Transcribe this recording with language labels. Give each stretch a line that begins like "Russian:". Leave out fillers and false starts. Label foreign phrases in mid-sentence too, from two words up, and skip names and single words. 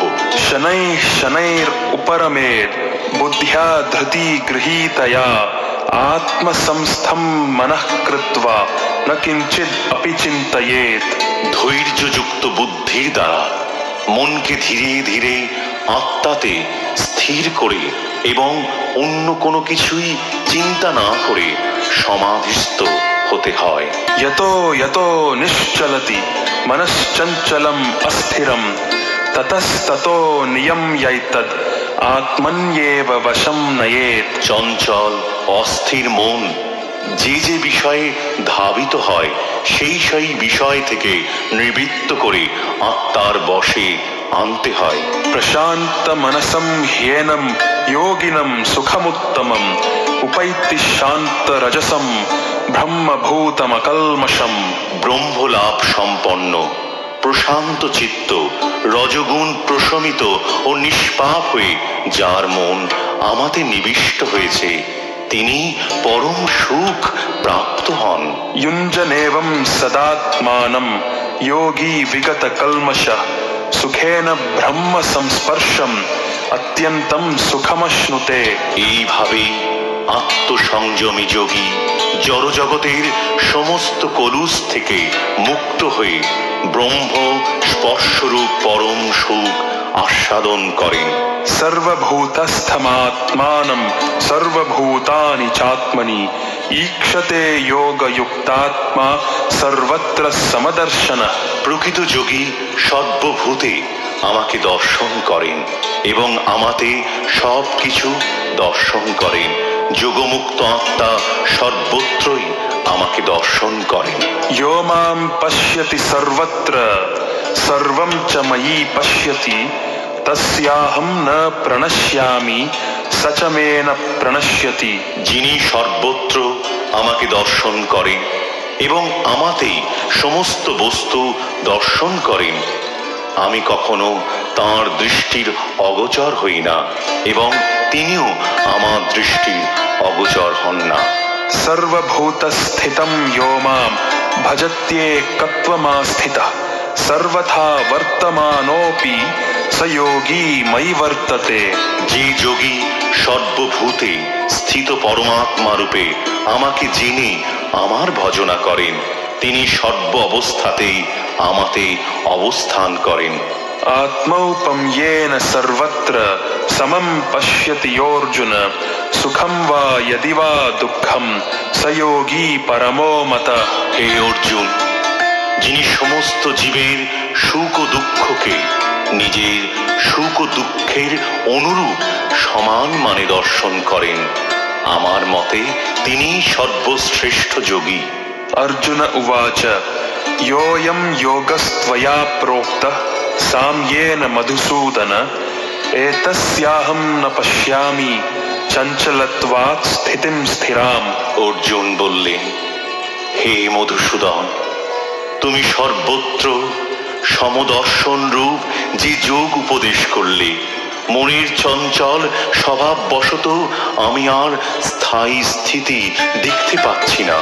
Sanskrit: শনৈ শনৈর উপরমেদ বুদ্ধ্যা ধৃতি গৃহীতয়া আত্মসংস্থম মনঃ কৃত্বা ন কিঞ্চিৎ অপি চিন্তয়েৎ।
Bangla: ধৈর্যযুক্ত বুদ্ধির দ্বারা মনকে ধীরে ধীরে আত্মাতে স্থির করে এবং অন্য কোনো কিছুই চিন্তা না করে সমাধিস্থ হতে হয়।
Sanskrit: यतो यतो निश्चलति मनश्चञ्चलम् अस्थिरं ततस्ततो नियम्यैतद् आत्मन्येव वशं नयेत्।
Bangla: চঞ্চল অস্থির মন যে যে বিষয়ে ধাবিত হয় সেই সেই বিষয় থেকে নিবৃত্ত করে আত্মার বশে আনতে হয়।
Sanskrit: प्रशान्त मनसं ह्येनं योगिनं सुखमुत्तमम् उपैति शान्त रजसं ব্রহ্মভূতমকল্মষম।
Bangla: ব্রহ্মলাভ সম্পন্ন প্রশান্ত চিত্ত রজগুণ প্রশমিত ও নিষ্পাপ হয়ে যার মন আমাতে নিবিষ্ট হয়েছে তিনি পরম সুখ প্রাপ্ত হন।
Sanskrit: युञ्जनेवं सदात्मानं योगी विगत कल्मषः सुखेन ब्रह्म संस्पर्शम अत्यंतं सुखमश्नुते।
Bangla: এইভাবে আত্মসংযমী যোগী জড়জগতের সমস্ত কলুষ থেকে মুক্ত হয়ে ব্রহ্ম স্পর্শরূপ পরম সুখ আস্বাদন করেন।
Sanskrit: सर्वभूतस्थमात्मानं सर्वभूतानि चात्मनि ईक्षते योगयुक्तात्मा सर्वत्र समदर्शनः।
Bangla: প্রকৃত যোগী সর্বভূতে আমাকে দর্শন করেন এবং আমাতে সব কিছু দর্শন করেন। যোগমুক্ত আত্মা সর্বত্রই আমাকে দর্শন করেন।
Sanskrit: यो मां पश्यति सर्वत्र सर्वं च मयि पश्यति तस्याहं न प्रणश्यामि स च मे न प्रणश्यति।
Bangla: যিনি সর্বত্র আমাকে দর্শন করেন এবং আমাতেই সমস্ত বস্তু দর্শন করেন আমি কখনো তাঁর দৃষ্টির অগোচর হই না এবং তিনিও আমার দৃষ্টির অগোচর হন না।
Sanskrit: सर्वभूतस्थितं यो मां भजत्येकत्वमास्थितः सर्वथा वर्तमानोऽपि स योगी मयि वर्तते।
Bangla: যে যোগী সর্বভূতে স্থিত পরমাত্মা রূপে আমাকে জেনে আমার ভজনা করেন তিনি সর্ব অবস্থাতেই আমাতে অবস্থান করেন।
Sanskrit: आत्मौपम्येन सर्वत्र समं पश्यति योऽर्जुन सुखं वा यदि वा दुःखं स योगी परमो मतः।
Bangla: হে অর্জুন যিনি সমস্ত জীবের সুখ ও দুঃখকে নিজের সুখ ও দুঃখের অনুরূপ সমান মানে দর্শন করেন আমার মতে তিনি সর্বশ্রেষ্ঠ যোগী।
Sanskrit: अर्जुन उवाच योऽयं योगस्त्वया प्रोक्तः साम्येन मधुसूदन एतस्याहं न पश्यामि चञ्चलत्वात् स्थितिं स्थिराम्।
Bangla: অর্জুন বললেন হে মধুসূদন তুমি সর্বত্র সমদর্শন রূপ যে যোগ উপদেশ করলে, মনের চঞ্চল স্বভাববশত আমি আর স্থায়ী স্থিতি দেখতে পাচ্ছি না।